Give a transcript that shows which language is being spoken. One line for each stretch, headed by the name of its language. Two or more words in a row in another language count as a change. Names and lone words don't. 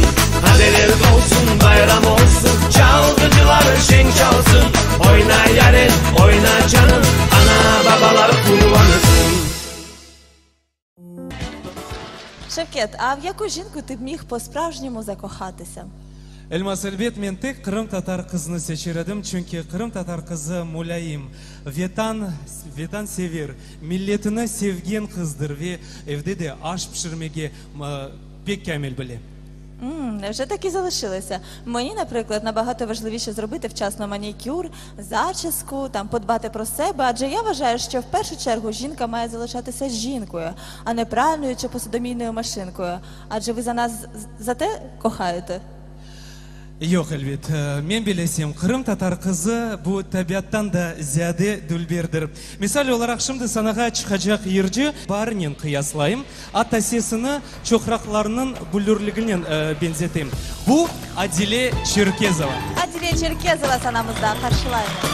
Crimean Tatar: Kadeler olsun, bayram olsun, çalgıcılar şen çalsın. Oyna yarim, oyna canım, ana babalar kurbanısın.
Ukrainian: Шевкет, а в яку жінку ти б міг по-справжньому закохатися?
Crimean Tatar: Elmas Elbet, men tek Qrim tatar qizini seçirdim çünkü Qrim tatar kızı mulayim, vetan sever, milletini sevgen kızdır ve evde de aş pişirmege pek kamil bile.
Ukrainian: Вже так і залишилося. Мені, наприклад, набагато важливіше зробити вчасно манікюр, зачіску, подбати про себе, адже я вважаю, що в першу чергу жінка має залишатися жінкою, а не пральною чи посудомійною машинкою. Адже ви за нас за те кохаєте?
Crimean Tatar: Yok elbet, men bilesem Qrim tatar kızı bu tabiattan da ziyade dülberdir. Misal olarak şimdi sanaga çıkacak yerci barının kıyaslayayım. Ata sesini çoğraklarının büllürlüğünden benzeteyim. Bu Adile Çerkezova. Adile Çerkezova sanamızda karşılayın.